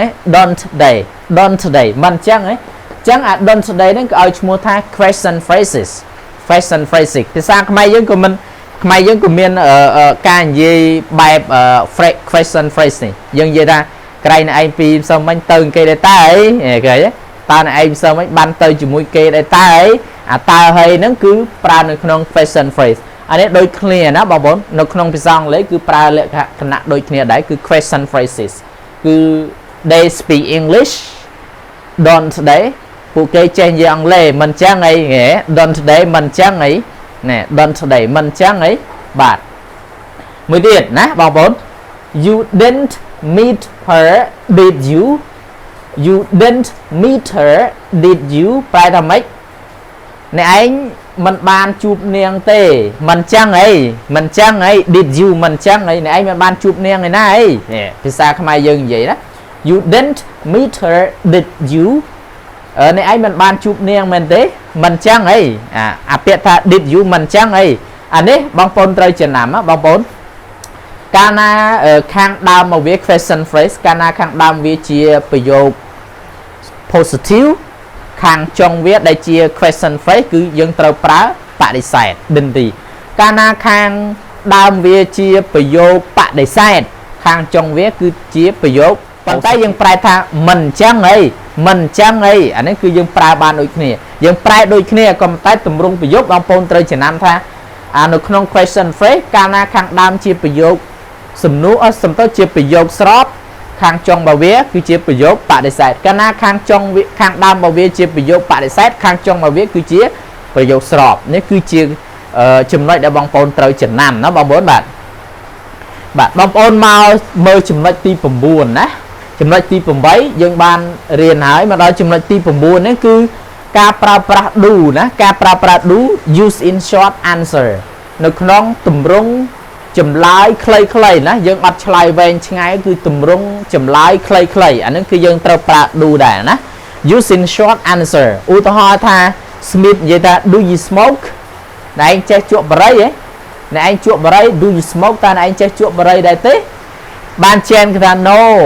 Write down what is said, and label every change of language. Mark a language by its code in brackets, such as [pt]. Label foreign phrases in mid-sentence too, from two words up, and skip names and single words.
[en] don't they [km] មិនអញ្ចឹងទេអញ្ចឹងអា [en] don't they [km] ហ្នឹងគឺឲ្យឈ្មោះថា [en] question phrases fashion phrasing [km] ភាសាខ្មែរយើងក៏មានការនិយាយបែប [en] fashion phrase [km] នេះយើងនិយាយថាក្រែងឯងពីផ្សើមិញទៅគេដែរតើអីគេតើឯងផ្សើមិញបានទៅជាមួយគេដែរតើអីអាតើហើយហ្នឹងគឺប្រើនៅក្នុង [en] fashion phrase [km] អា នេះដូចគ្នាណាបងប្អូននៅក្នុងភាសាអង់គ្លេសគឺប្រើលក្ខណៈដូចគ្នាដែរគឺ [en] question phrases [km] គឺ [en] they speak English don't they [km] ពួកគេចេះនិយាយអង់គ្លេសមិនចឹងអី [en] don't today [km] មិនចឹងអីណែ [en] don't today [km] មិនចឹងអីបាទមួយទៀត ណាបងប្អូន [en] you didn't meet her did you didn't meet her did you [km] ប្រែថាម៉េចអ្នកឯងមិនបានជួបនាងទេមិនចឹងអី [en] did you [km] មិនចឹងអីអ្នកឯងមិនបានជួប នាងឯណាអីភាសាខ្មែរយើងនិយាយណា [en] you didn't meet her did you [km] អ្នកឯងមិនបានជួបនាងមែនទេមិនចឹងអីអា ពាក្យថា [en] did you [km] មិនចឹងអីអានេះបងប្អូនត្រូវចំណាំណាបងប្អូនកាលណាខា ងដើមមកវា [en] question phrase [km] កាលណាខាងដើមវាជាប្រយោគ positive ខាងចុងវាដែលជា question phrase គឺយើងត្រូវប្រើបដិសេធដិនទីកាលណាខាងដើមវាជាប្រយោគបដិសេធខាងចុងវាគឺជាប្រយោគប៉ុន្តែយើងប្រែថាមិនចឹងអីអានេះគឺយើងប្រើបានដូចគ្នាយើងប្រែដូចគ្នាក៏តែទម្រង់ប្រយោគបងប្អូនត្រូវចំណាំថា នៅក្នុង [en] question phrase [km] កាលណាខាងដើមជាប្រយោគសំណួរសំទៅជាប្រយោគស្របខាងចុងរបស់វាគឺជាប្រយោគបដិសេធកាលណាខាងដើមរបស់វាជាប្រយោគប ដិសេធខាងចុងរបស់វាគឺជាប្រយោគស្របនេះគឺជាចំណុចដែលបងប្អូនត្រូវចំណាំណាបងប្អូនបាទបងប្អូនមកមើលចំណុចទី9ណា ចំណុចទី8យើងបានរៀនហើយមកដល់ចំណុចទី9នេះគឺការប្រើប្រាស់ do ណាការប្រើប្រាស់ [en] do use in short answer [km] នៅក្នុងទម្រង់ចម្លើយខ្លីៗណាយើងអត់ឆ្លើយវែងឆ្ងាយគឺទម្រង់ចម្លើយខ្លីៗអានឹងគឺយើងត្រូវប្រើ do ដែរណា [en] use in short answer [km] ឧទាហរណ៍ថា Smith និយាយថា [en] do you smoke [km] ណែឯងចេះជក់បារីហ៎ណែឯងជក់បារី [en] do you smoke [km] តើណែឯងចេះជក់បារីដែរទេបានជែនគេថា no